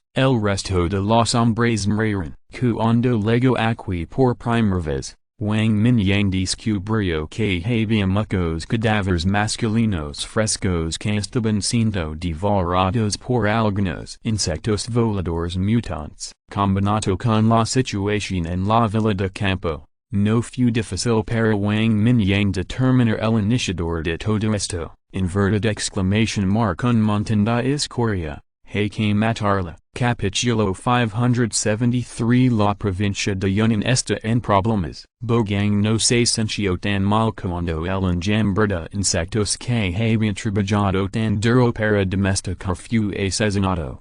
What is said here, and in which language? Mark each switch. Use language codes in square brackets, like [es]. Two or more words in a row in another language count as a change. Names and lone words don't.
[es] El resto de los hombres murieron. Cuando llegó aquí por primera vez, Wang Mingyang descubrió que había muchos cadáveres masculinos frescos que estaban siendo devorados por algunos insectos voladores mutantes. Combinado con la situación en la villa de campo, no fue difícil para Wang Mingyang determinar el iniciador de todo esto. [en] Inverted exclamation mark [es] un montón de escoria. Hay que matarla. Capítulo 573. La provincia de Yunnan está en problemas. Bogang no se sintió tan mal cuando el enjambre de insectos que habían trabajado tan duro para domesticar fue asesinado.